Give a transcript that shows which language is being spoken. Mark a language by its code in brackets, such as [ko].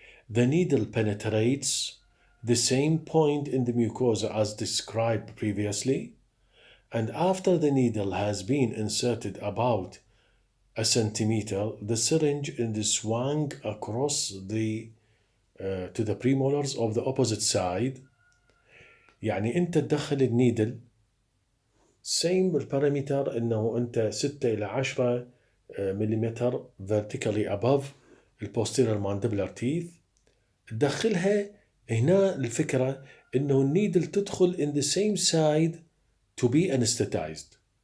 [en] The needle penetrates the same point in the mucosa as described previously, and after the needle has been inserted about a centimeter, the syringe is swung across to the premolars of the opposite side. [ar] يعني أنت تدخل النيدل same البارامتر إنه أنت 6 إلى 10 مليمتر [en] vertically above posterior mandibular teeth، [ar] تدخلها هنا. الفكرة إنه النيدل تدخل [en] in the same side to be anesthetized.